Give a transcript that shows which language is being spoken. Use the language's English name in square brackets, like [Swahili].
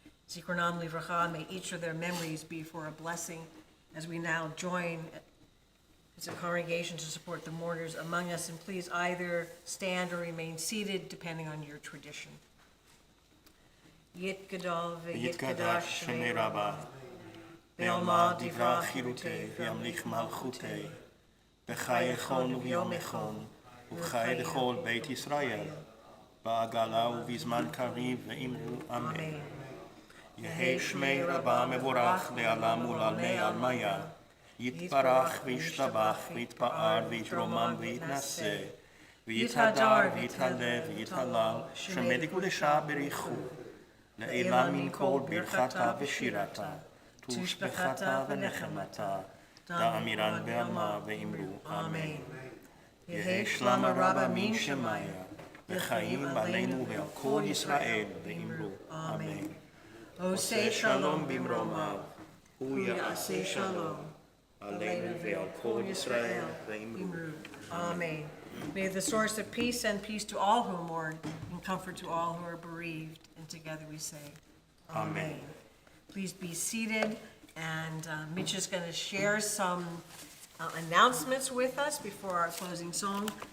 [Hebrew] Zikronam livracha, [English] may each of their memories be for a blessing as we now join as a congregation to support the mourners among us, and please either stand or remain seated depending on your tradition. [Aramaic] Yit Gadol ve'yit Kadash Shemei Rabbah, Be'alma divra chirutei ve'amlich malchutei, b'chai echon u'yom echon, ובחיי לכל בית ישראל, בעגלה ובזמן קריב ואמרו אמן. יהי שמי רבה מבורך לעלם ולעלמי עלמיה, יתברך וישתבח ויתפאר ויתרומם ויתנשא, ויתהדר ויתהלל ויתהלל, שמי קודשה בריחו, לעילה מן כל ברכתה ושירתה, תושבחתה ונחמתה, דאמירן בעלמה ואמרו אמן. יהי שלמה רבה מן שמיה, [Hebrew] וחיים עלינו ועל כל ישראל, ואמרו אמן. עושה שלום במרומיו, הוא יעשה שלום עלינו ועל כל ישראל, ואמרו Amen. [English] May the source of peace send peace to all who mourn and comfort to all who are bereaved. And together we say, Amen. Please be seated. And Mitch is going to share some announcements with us before our closing song.